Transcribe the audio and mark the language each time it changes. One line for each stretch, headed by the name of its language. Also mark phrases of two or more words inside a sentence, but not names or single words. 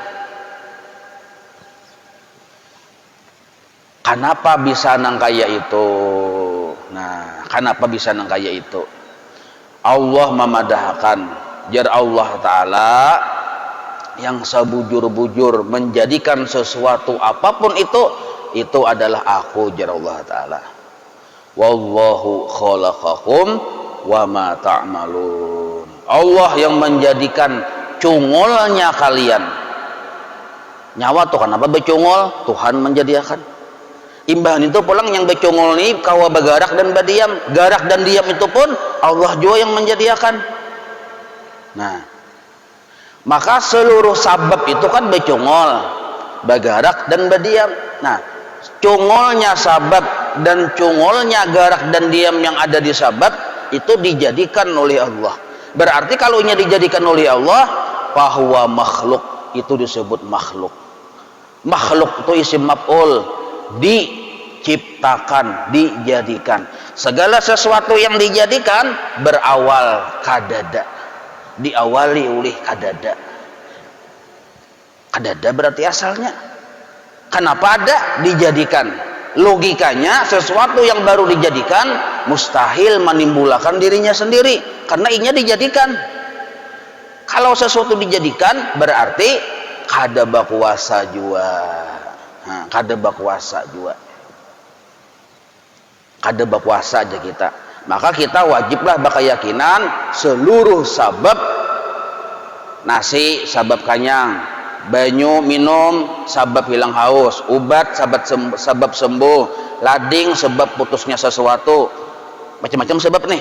Banjar: Kenapa bisa nang kaya itu? Nah, kenapa bisa nang kaya itu? Allah memadahkan, jar Allah Ta'ala yang sebujur-bujur menjadikan sesuatu apapun itu itu adalah aku, jar Allah Ta'ala.
Arabic: والله خلقكم وما تعملون.
Banjar: Allah yang menjadikan cungolnya kalian. Nyawa tuh kenapa becungol? Tuhan menjadikan. Imbahan itu pulang yang becungol nih kawa bagarak dan badiam. Garak dan diam itu pun Allah juga yang menjadikan. Nah, maka seluruh sabab itu kan becungol, bagarak dan badiam. Nah, cungolnya sabab dan cungolnya garak dan diam yang ada di sabab itu dijadikan oleh Allah. Berarti kalau nya dijadikan oleh Allah, bahwa makhluk itu disebut makhluk. Makhluk itu
Arabic: اسم مفعول,
Banjar: diciptakan, dijadikan. Segala sesuatu yang dijadikan berawal kadada, diawali oleh kadada. Kadada berarti asalnya. Kenapa ada? Dijadikan. Logikanya sesuatu yang baru dijadikan mustahil menimbulkan dirinya sendiri karena inya dijadikan. Kalau sesuatu dijadikan berarti kada bakuasa juga. Nah, kada bakuasa juga. Kada bakuasa aja kita. Maka kita wajiblah berkeyakinan seluruh sabab nasi sabab kanyang, banyu minum sabab hilang haus, ubat sabab sembuh, lading sebab putusnya sesuatu, macam-macam sebab nih.